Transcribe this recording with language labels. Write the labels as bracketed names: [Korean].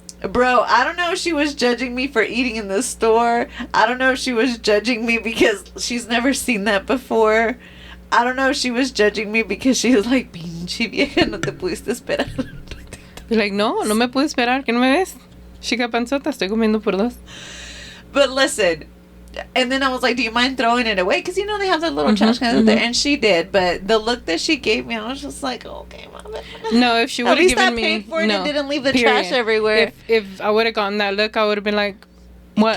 [English] Bro, I don't know if she was judging me for eating in the store. I don't know if she was judging me because she's never seen that before. I don't know if she was judging me because she was like, [Spanish] pinche vieja, no te pudiste esperar. [English] Like, [Spanish] no me pude esperar, que no me ves. Chica panzota, estoy comiendo por dos. [English] But listen, and then I was like, do you mind throwing it away? Because, you know, they have the little trash cans there. And she did. But the look that she gave me, I was just like, okay, mom. No, if she would have given me... At least I paid for it and didn't leave the trash everywhere. If I would have gotten that look, I would have been like, what?